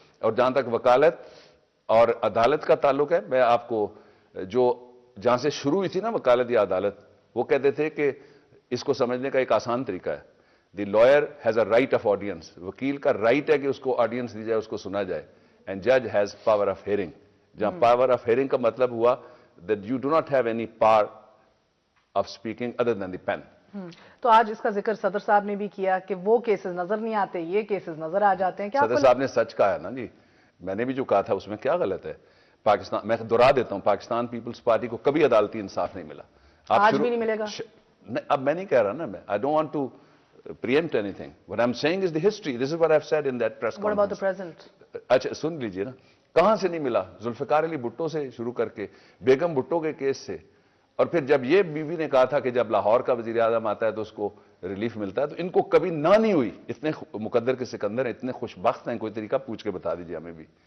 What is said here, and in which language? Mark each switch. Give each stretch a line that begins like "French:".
Urdu: اور جہاں تک وکالت اور عدالت کا تعلق ہے, میں آپ کو جو جہاں سے شروع ہوئی تھی نا وکالت یا عدالت, وہ کہتے تھے کہ اس کو سمجھنے کا ایک آسان طریقہ ہے,
English: the lawyer has a right of audience,
Urdu: وکیل کا رائٹ ہے کہ اس کو آڈینس دی جائے, اس کو سنا جائے,
English: And جج has power of hearing.
Urdu: جہاں پاور آف ہیئرنگ کا مطلب ہوا
English: that you do not have any power of speaking other than the pen.
Urdu: تو آج اس کا ذکر صدر صاحب نے بھی کیا کہ وہ کیسز نظر نہیں آتے, یہ کیسز نظر آ جاتے ہیں. کیا صدر صاحب نے سچ کہا ہے نا جی, میں نے بھی جو کہا تھا اس میں کیا غلط ہے؟ پاکستان, میں دہرا دیتا ہوں, پاکستان پیپلز پارٹی کو کبھی عدالتی انصاف نہیں ملا. آج بھی نہیں ملے گا. اب میں نہیں کہہ رہا نا, میں
English: I don't want to preempt anything. What I'm saying is the history. This is what I've said in that press conference. What about the present?
Urdu: اچھا سن لیجئے نا, کہاں سے نہیں ملا؟ ذوالفقار علی بھٹو سے شروع کر کے بیگم بھٹو کے کیس سے, اور پھر جب یہ بیوی نے کہا تھا کہ جب لاہور کا وزیر اعظم آتا ہے تو اس کو ریلیف ملتا ہے، تو ان کو کبھی نہ نہیں ہوئی. اتنے مقدر کے سکندر ہیں، اتنے خوش بخت ہیں، کوئی طریقہ پوچھ کے بتا دیجیے ہمیں بھی.